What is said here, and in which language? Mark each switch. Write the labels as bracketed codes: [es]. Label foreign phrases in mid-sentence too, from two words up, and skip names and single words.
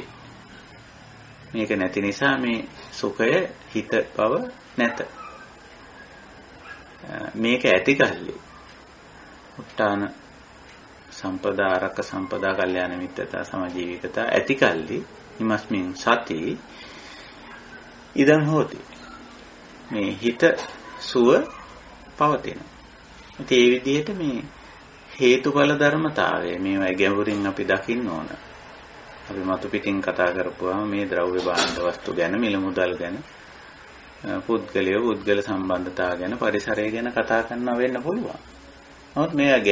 [si] මේක නැති නිසා මේ සුඛය හිත බව නැත. මේක ඇති කල්ලි [pi] උට්ටාන සම්පදා, ආරක්ක සම්පදා, කල්යාණ මිත්‍රතා, සමජීවිකතා [si] ඇති කල්ලි [pi] ීමස්මින් සති ඉදං හෝති. [si] මේ හිත සුව පවතින. ඉතින් මේ විදිහට මේ හේතුඵල ධර්මතාවය මේවා ගැඹුරින් අපි දකින්න ඕන. අපි මතු පිටින් කතා කරපුවාම මේ ද්‍රව්‍ය භාණ්ඩ වස්තු ගැන, මිල මුදල් ගැන, පුද්ගල සම්බන්ධතාව ගැන, පරිසරය ගැන කතා කරනවා වෙන්න පුළුවන්.